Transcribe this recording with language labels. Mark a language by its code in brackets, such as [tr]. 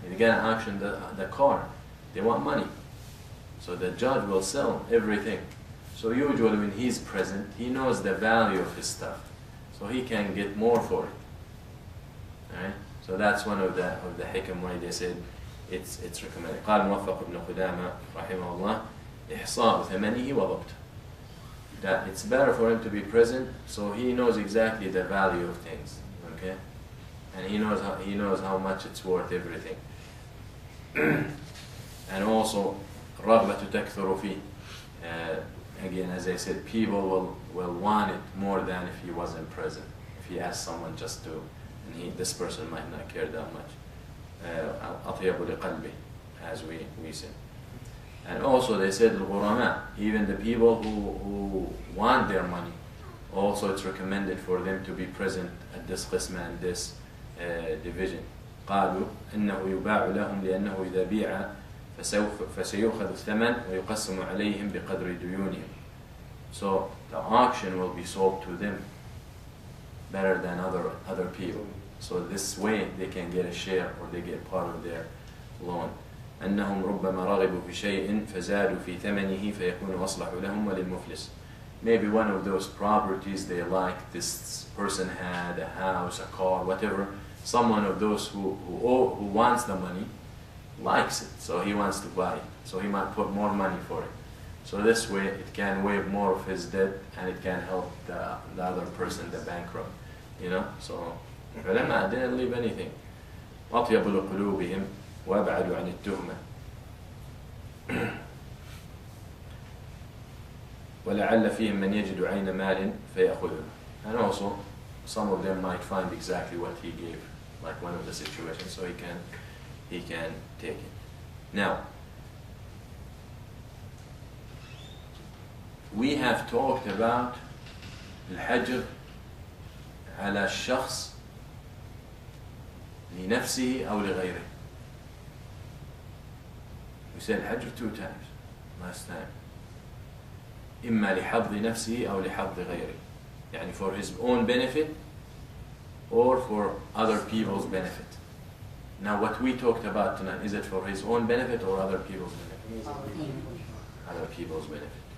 [en] They're going to auction the car. They want money. So the judge will sell everything. So usually when he's present, he knows the value of his stuff. So he can get more for it. Alright? So that's one of the hikam why they said it's recommended. [ar] قال موفق ابن قدامة رحمه الله إحصاء ثمنه وضبط. [en] That it's better for him to be present, so he knows exactly the value of things. Okay? And he knows how much it's worth, everything. And also [ar] رغبة تكثر فيه. [en] Again, as I said, people will want it more than if he wasn't present. If he asked someone just to, and this person might not care that much. [ar] أطيب لقلبه, [en] as we said. And also they said الغرماء, even the people who want their money, also it's recommended for them to be present at this qisma and this division. [ar] قالوا إنه يباع لهم لأنه إذا بيع فسيؤخذ الثمن ويقسم عليهم بقدر ديونهم. [en] So the auction will be sold to them better than other people. So this way they can get a share or they get part of their loan. [ar] أنهم ربما رغبوا في شيء فزادوا في ثمنه فيكون أصلح لهم وللمفلس. [en] Maybe one of those properties they like, this person had a house, a car, whatever. Someone of those who wants the money likes it, so he wants to buy it. So he might put more money for it. So this way it can waive more of his debt and it can help the other person, the bankrupt. You know, so ulama didn't leave anything. [ar] أطيب لقلوبهم وأبعد عن التهمة. ولعل فيهم من يجد عين مال فيأخذه. [en] And also some of them might find exactly what he gave, like one of the situations, so he can take it. Now, we have talked about [ar] الحجر على الشخص لنفسه أو لغيره. [en] We said الحجر 2 times last time. [ar] إما لحظ نفسه أو لحظ غيره. يعني [en] for his own benefit or for other people's benefit. Now what we talked about tonight, is it for his own benefit or other people's benefit? Other people's benefit.